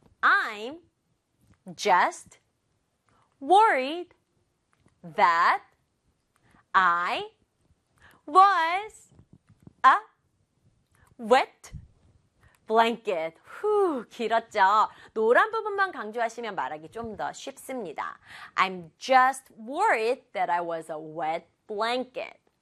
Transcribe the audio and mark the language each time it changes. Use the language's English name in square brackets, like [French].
[English] I'm just worried that I was a wet blanket. [Korean] 후, 길었죠? 노란 부분만 강조하시면 말하기 좀 더 쉽습니다. [English] I'm just worried that I was a wet blanket.